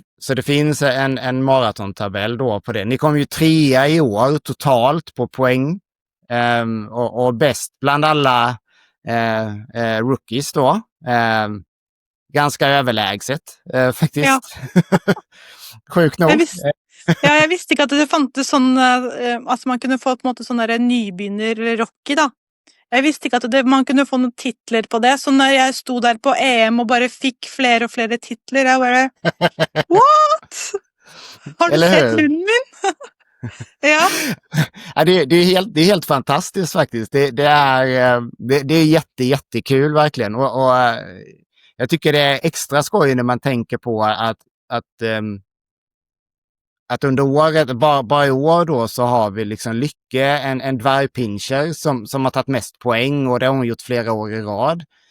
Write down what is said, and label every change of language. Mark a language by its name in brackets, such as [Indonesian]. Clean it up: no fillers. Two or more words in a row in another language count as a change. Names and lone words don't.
[Swedish] det finns en maratontabell då på det. Ni kom ju 3:a i år totalt på poäng. Och bäst bland alla rookies då. Ganska överlägset faktiskt. Ja. Sjukt nog. [Norwegian] Jeg visste ikke at det fantes sånn at man kunne få på en måte sånn der nybegynner-Rocky, da. Jeg visste ikke at man kunne få noen titler på det, så når jeg sto der på EM og bare fikk flere og flere titler, jeg bare What?! Har du [Swedish] Eller [Norwegian] sett [Swedish] hur? [Norwegian] hunden min? Ja. [Swedish] Ja, det är helt fantastiskt faktiskt. Det är jättekul verkligen. Och jag tycker det är extra skoj när man tänker på att under året, bara i år då, så har vi liksom Lycke, en dvärgpinscher som har tagit mest poäng och det har hon gjort flera år i rad.